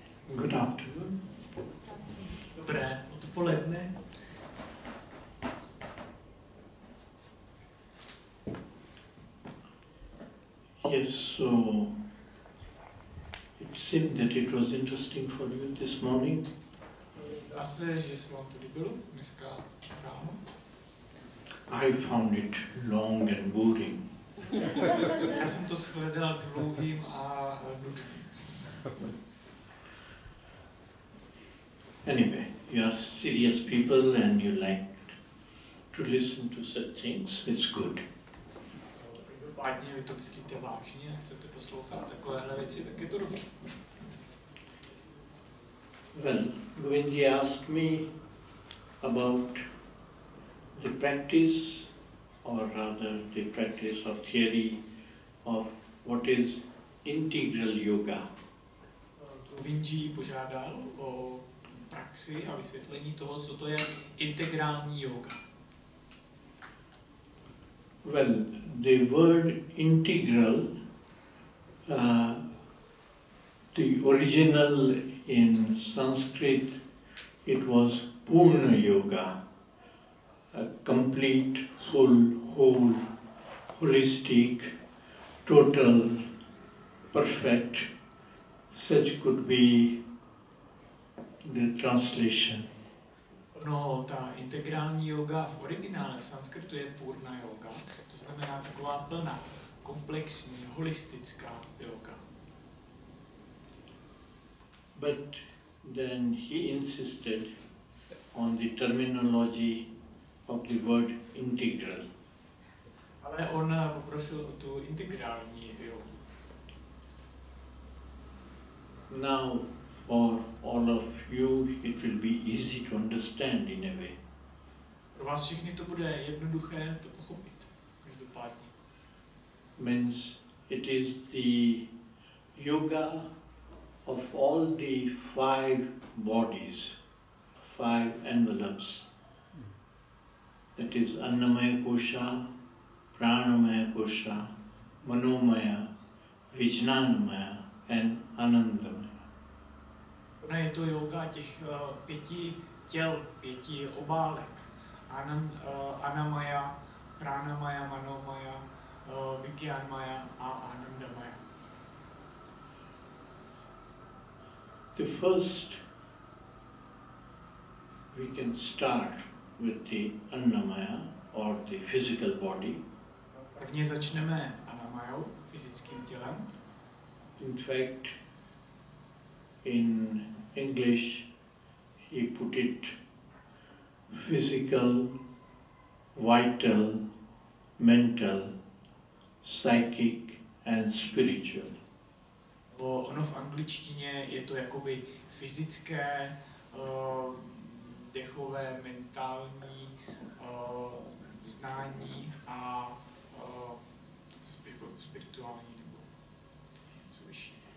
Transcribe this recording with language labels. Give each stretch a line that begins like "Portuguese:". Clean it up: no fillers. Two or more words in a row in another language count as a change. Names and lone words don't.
English: Good afternoon.
Czech: Dobré odpoledne.
English: Yes, so it seemed that it was interesting for you this morning.
Czech: Zdá se, že se vám to líbilo dneska ráno.
English: I found it long and boring.
Czech: Já jsem to shledal dlouhým a nudným.
English: Anyway, you are serious people and you like to listen to such things. It's good.
Czech: Každopádně vy to myslíte vážně a chcete poslouchat takovéhle věci, tak je to dobře.
English: Well, Govinji asked me about the practice, or rather the practice or theory of what is integral yoga.
Czech: Govinji požádal o praxi a vysvětlení toho, co to je integrální yoga.
English: Well, the word integral, the original in Sanskrit, it was Purna Yoga, a complete, full, whole, holistic, total, perfect. Such could be the translation.
Czech: No, ta integrální yoga v originále v sanskritu je purna yoga, to znamená taková plná, komplexní, holistická yoga.
English: But then he insisted on the terminology of the word integral.
Czech: Ale on poprosil o tu integrální yogu.
English: Now, for all of you, it will be easy to understand in a way.
Czech: Pro vás všechny to bude jednoduché to pochopit, každopádně.
English: Means it is the yoga of all the 5 bodies, 5 envelopes. That is Annamaya Kosha, Pranamaya Kosha, Manomaya, Vijnanamaya and Anandamaya.
Czech: Ona je to yoga těch 5 těl, 5 obálek. Anamaya, Pranamaya, Manomaya, Vijnanamaya a Anandamaya.
English: The first, we can start with the Annamaya or the physical body.
Czech: Prvně začneme Anamayou, fyzickým tělem.
English: In fact, in English, he put it physical, vital, mental, psychic and spiritual.
Czech: Ono v angličtině je to jakoby fyzické, dechové, mentální, znání a jako spirituální nebo něco vyšší.